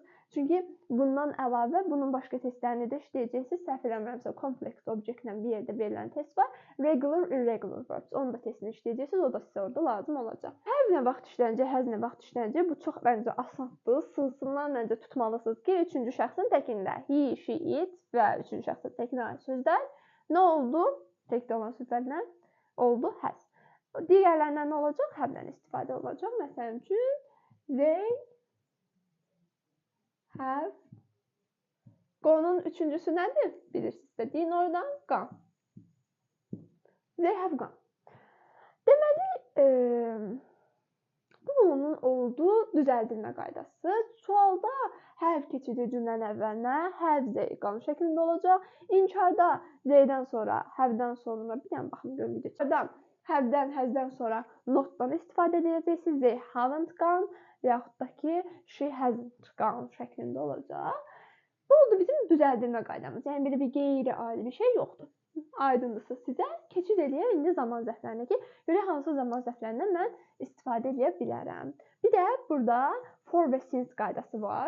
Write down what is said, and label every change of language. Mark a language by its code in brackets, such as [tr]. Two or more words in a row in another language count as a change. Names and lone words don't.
[az] Çünki bundan əlavə bunun başqa testlərini də işləyəcəksiniz. Səhv eləmirəmsə, complex objektlə bir yerdə verilən test var. [en] Regular, irregular verbs. [az] Onu da testini işləyəcəksiniz. O da sizə orada lazım olacaq. Have nə vaxt işlənəcək, has nə vaxt işlənəcək? Bu çox məncə asandır. Sılsından məncə tutmalısınız ki, üçüncü şəxsin təkində [en] he, she, it [az] və üçüncü şəxsin təkinə aid sözlər nə oldu? Təkdə olan sözlərlə oldu, has. Digərlərindən nə olacaq? Have-dən istifadə olacaq. Məsələn üçün, [en] they have. [az] Go'nun üçüncüsü nədir? Bilirsiniz də. Deyin oradan. Gone. [en] They have gone. [az] Deməli, bu onun olduğu düzəldilmə qaydası. Sualda have keçidi cümlənin əvvəlinə, [en] have, they, gone [az] şəklində olacaq. İnkarda they'dən sonra, have-dən sonra, bir dənə baxım görün video. Have-dən, has-dən sonra not-dan istifadə edəcəksiniz. [en] They haven't gone [az] və yaxud da ki, [en] she hasn't gone [az] şəklində olacaq. Bu oldu bizim düzəldilmə qaydamız. Yəni, bir qeyri-adi bir şey yoxdur. Aydındırsa sizə keçid eləyək indi zaman zərflərinə ki, görək hansı zaman zərflərindən mən istifadə edə bilərəm. Bir də burada for və since qaydası var.